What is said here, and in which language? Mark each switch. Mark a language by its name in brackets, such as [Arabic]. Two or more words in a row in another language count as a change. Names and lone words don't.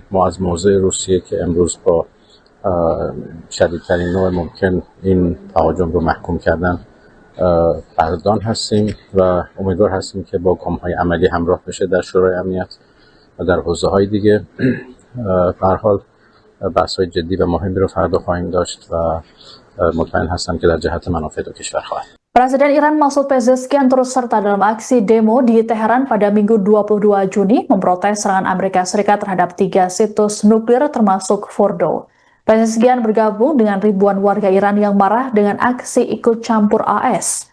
[Persian] ما از موضع روسیه که امروز با شدیدترین نوع ممکن این تهاجم رو محکوم کردن قدردان هستیم و امیدوار هستیم که با گام‌های عملی همراه بشه در شورای امنیت و در حوزه‌های دیگه. به هر حال بحث‌های جدی و مهمی رو فردا خواهیم داشت و مطمئن هستم که در جهت منافع دو کشور خواهد. [Indonesian] Presiden Iran Masoud Pezeshkian turut serta dalam aksi demo di Teheran pada Minggu 22 Juni memprotes serangan Amerika Serikat terhadap 3 situs nuklir termasuk Fordo. Pezeshkian bergabung dengan ribuan warga Iran yang marah dengan aksi ikut campur AS.